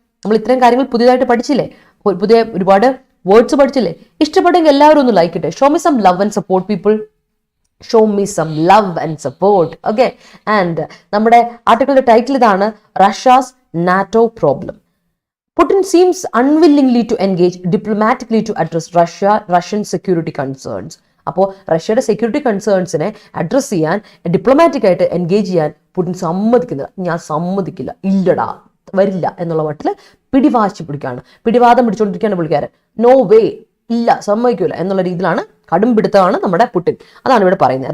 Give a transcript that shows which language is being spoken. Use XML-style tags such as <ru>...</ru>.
<ml>നമ്മൾ ഇത്രയും കാര്യങ്ങൾ പുതിയതായിട്ട് പഠിച്ചില്ലേ, പുതിയ ഒരുപാട് വേർഡ്സ് പഠിച്ചില്ലേ? ഇഷ്ടപ്പെട്ടെങ്കിൽ എല്ലാവരും ഒന്ന് ലൈക്ക് ഇട്ടേ.</ml> <en>Show me some love and support people. Show me some love and support.</en> <ml>Okay. And നമ്മുടെ ആർട്ടിക്കിളിന്റെ ടൈറ്റിൽ ഇതാണ്,</ml> <en>Russia's NATO problem. Putin seems unwillingly to engage diplomatically to address Russian security concerns.</en> <ml>അപ്പോൾ റഷ്യയുടെ security കൺസേൺസിനെ address ചെയ്യാൻ, diplomatic ആയിട്ട് engage ചെയ്യാൻ Putin സമ്മതിക്കുന്നില്ല. ഞാൻ സമ്മതിക്കില്ല, ഇല്ലടാ, വരില്ല എന്നുള്ള മട്ടിൽ പിടിവാശി പിടിക്കുകയാണ്. പിടിവാദം പിടിച്ചുകൊണ്ടിരിക്കുകയാണ് പുള്ളിക്കാരൻ.</ml> <en>no way,</en> <ml>ഇല്ല, സമ്മതിക്കില്ല എന്നുള്ള രീതിയിലാണ്, കടുംപിടുത്തമാണ് നമ്മുടെ പുടിൻ. അതാണ് ഇവിടെ പറയുന്നത്.</ml>